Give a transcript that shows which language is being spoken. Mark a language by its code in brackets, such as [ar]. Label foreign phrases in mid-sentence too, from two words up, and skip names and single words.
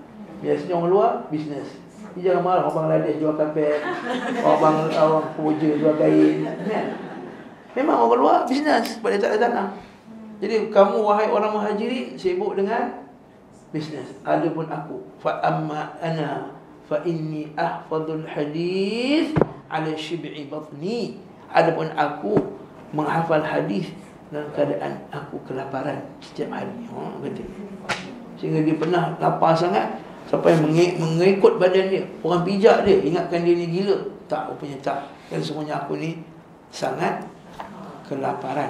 [ms] Biasanya orang luar bisnes. Dia jangan marah orang Bangladesh jual kapet, orang Kemboja jual kain, kan? Memang orang luar bisnes, sebab dia tak ada tanah. Jadi kamu wahai orang Muhajirin sibuk dengan bisnes. Adapun aku, [ar] فأما أنا فإني أحفظ الحديث على شبع بطني. [ms] Adapun aku menghafal hadis dalam keadaan aku kelaparan setiap hari. Kata. Sehingga dia pernah lapar sangat sampai mengikut badan dia. Orang pijak dia, ingatkan dia ni gila. Tak, rupanya tak. Dan semuanya aku ni sangat kelaparan.